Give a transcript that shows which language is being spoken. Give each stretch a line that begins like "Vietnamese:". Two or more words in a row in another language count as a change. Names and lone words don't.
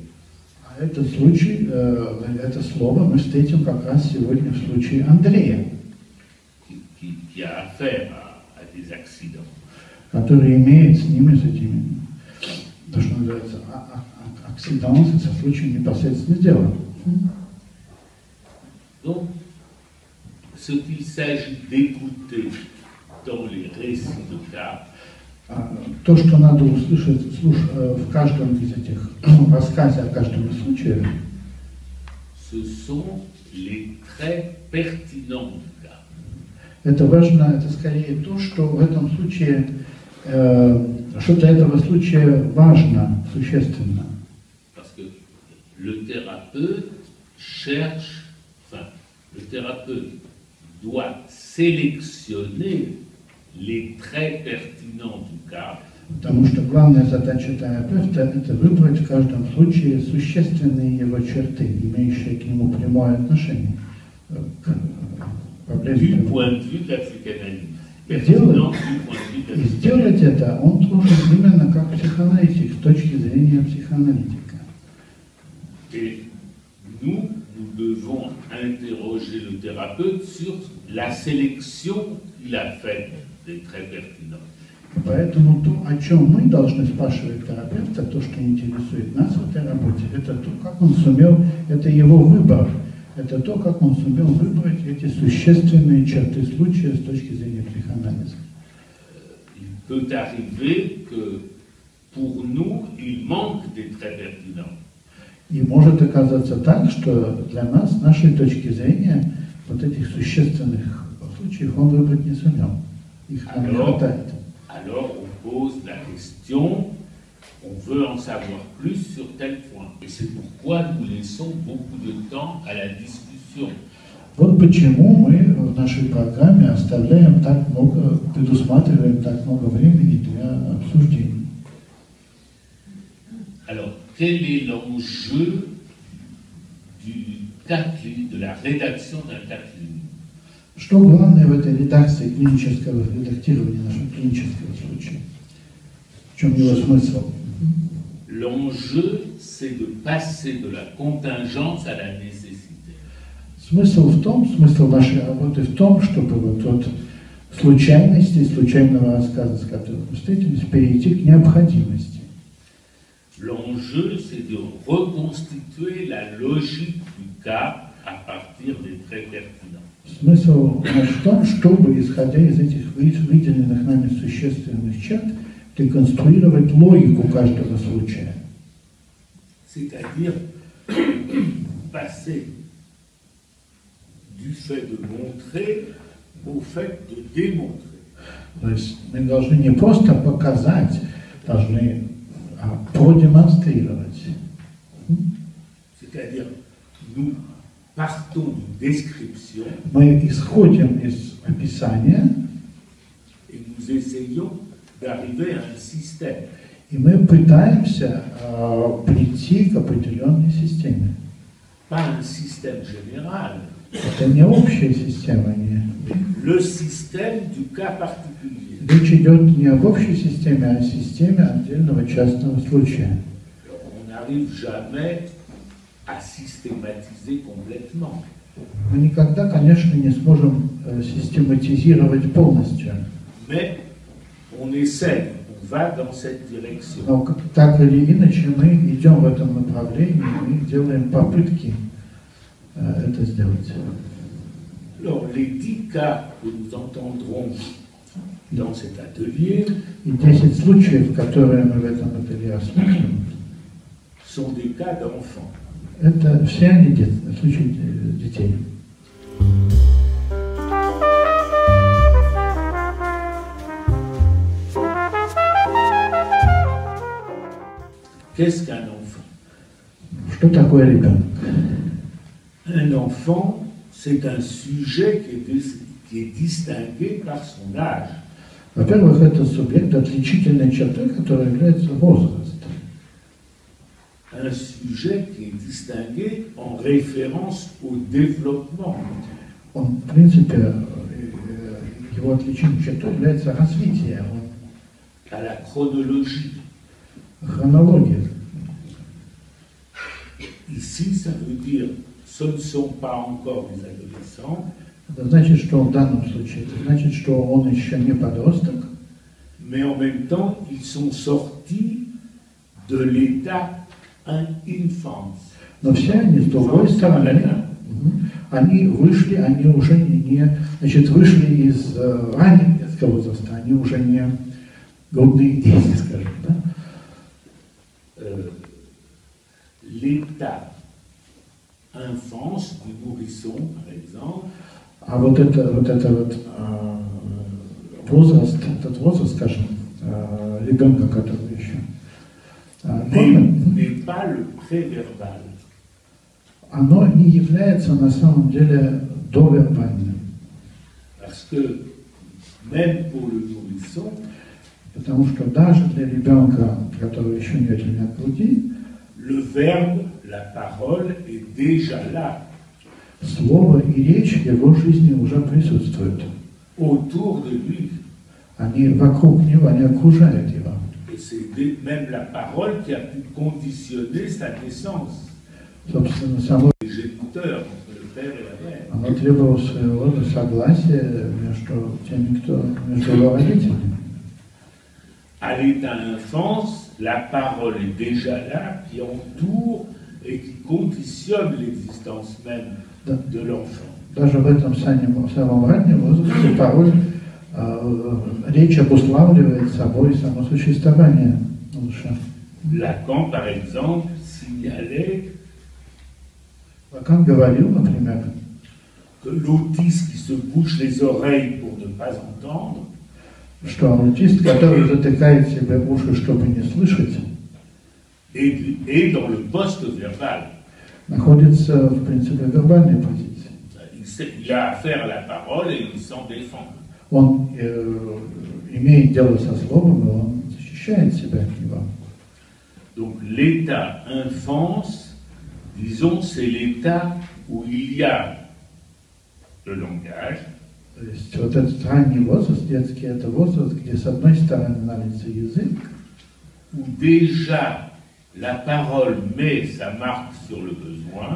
Russian: А этот случай, это слово мы встретим как раз сегодня в случае Андрея,
French: Qui a affaire à des accidents.
Russian: который имеет с этими то, что называется акциденс, это случай непосредственно дела.
French: Donc, ce qu'il s'agit d'écouter dans les récits de cas,
Russian: то, что надо услышать в каждом из этих рассказе о каждом случае,
French: ce sont les traits pertinents du cas.
Russian: Это важно, это скорее то, что в этом случае, что для этого случая важно, существенно.
French: Parce que le thérapeute cherche, enfin, le thérapeute doit sélectionner les traits pertinents du cas.
Russian: Потому что главная задача терапевта – это выбрать в каждом случае существенные его черты, имеющие к нему прямое отношение к проблеме.
French: Du point de vue de la psychanalyse.
Russian: И сделать это он должен именно как психоаналитик, с точки зрения психоаналитика.
French: Et nous devons interroger le thérapeute sur la sélection qu'il a faite des traits pertinents.
Russian: Поэтому то, о чем мы должны спрашивать терапевта, то, что интересует нас в этой работе, это то, как он сумел, это его выбор, это то, как он сумел выбрать эти существенные черты случая с точки зрения психоанализа.
French: Il peut arriver que pour nous, il manque des traits pertinents.
Russian: И может оказаться так, что для нас, с нашей точки зрения, вот этих существенных случаев он выбрать не сумел. Их нам не хватает.
French: Alors on pose la question, on veut en savoir plus sur tel point. Et c'est pourquoi nous laissons beaucoup de temps à la discussion.
Russian: Вот почему мы в нашей программе оставляем так много, предусматриваем так много времени для обсуждений.
French: Alors, quel est l'enjeu de la rédaction d'un cas clinique?
Russian: Что главное в этой редакции клинического редактирования нашего клинического случая? В чем его смысл?
French: L'enjeu, c'est de passer de la contingence à la nécessité.
Russian: Смысл нашей работы в том, чтобы вот от случайности, случайного рассказа, с которым мы встретились, перейти к необходимости.
French: L'enjeu, c'est de reconstituer la logique du cas à partir des traits pertinents.
Russian: Смысл в том, чтобы, исходя из этих выделенных нами существенных черт, реконструировать логику каждого случая.
French: C'est-à-dire passer du fait de montrer au fait de démontrer.
Russian: То есть мы должны не просто показать, должны продемонстрировать.
French: C'est-à-dire, nous partons d'une description.
Russian: Мы исходим из описания.
French: Et nous essayons d'arriver à un système.
Russian: И мы пытаемся прийти к определенной системе.
French: Pas un système général.
Russian: Это не общая система. Не.
French: Le système du cas particulier.
Russian: Речь идет не об общей системе, а о системе отдельного частного случая.
French: On n'arrive jamais à systématiser complètement.
Russian: Мы никогда, конечно, не сможем систематизировать полностью.
French: Mais on essaie, on va dans cette direction.
Russian: Но так или иначе мы идем в этом направлении, мы делаем попытки это сделать.
French: Alors, les 10 cas que nous entendrons dans cet atelier
Russian: И 10 случаев, которые мы в этом ателье осмотрим,
French: sont des cas d'enfants.
Russian: это все они случаи детей.
French: Qu'est-ce qu'un enfant?
Russian: Что такое ребенок?
French: Un enfant, c'est un sujet qui est distingué par son âge.
Russian: Во-первых, это субъект отличительной чертой, которая является возраст.
French: Un sujet qui est distingué en référence au développement.
Russian: Он, в принципе, его отличительной чертой является развитие,
French: à la chronologie.
Russian: Хронология.
French: Ici, ça veut dire ce ne sont pas encore des adolescents.
Russian: Это значит, что в данном случае, это значит, что он еще не подросток.
French: Mais en même temps, ils sont sortis de l'état infant.
Russian: Но все они, с другой стороны, они вышли, они уже значит, вышли из раннего детского возраста, они уже не грудные дети, скажем, да?
French: L'état enfance du nourrisson, par exemple.
Russian: А вот этот возраст, скажем, ребенка, который еще
French: n'est pas le préverbal.
Russian: Оно не является на самом деле довербальным.
French: Parce que même pour le nourrisson,
Russian: потому что даже для ребенка, который еще не отделен от груди,
French: le verbe, la parole est déjà là.
Russian: Слово и речь в его жизни уже присутствуют.
French: Autour de lui.
Russian: Они вокруг него, они окружают его.
French: Et c'est même la parole qui a pu conditionner sa naissance.
Russian: Собственно, само
French: Géniteur entre le père et la mère.
Russian: оно требовало своего рода согласия между теми, между его родителями.
French: À l'état enfance, la parole est déjà là, qui entoure et qui conditionne l'existence même de l'enfant.
Russian: Даже в этом самом раннем возрасте порой речь обуславливает собой само существование малыша.
French: Lacan, par exemple, signalait
Russian: Лакан говорил, например,
French: que l'autiste qui se bouche les oreilles pour ne pas entendre,
Russian: что аутист, который затыкает себе уши, чтобы не слышать,
French: est dans le post-verbal.
Russian: находится в принципе в вербальной позиции.
French: Il a affaire à la parole et il s'en défend.
Russian: Он имеет дело со словом, и он защищает себя от него.
French: Donc l'état enfance, disons, c'est l'état où il y a le langage.
Russian: То есть вот этот ранний возраст, детский, это возраст, где с одной стороны налится язык,
French: où déjà la parole met sa marque sur le besoin,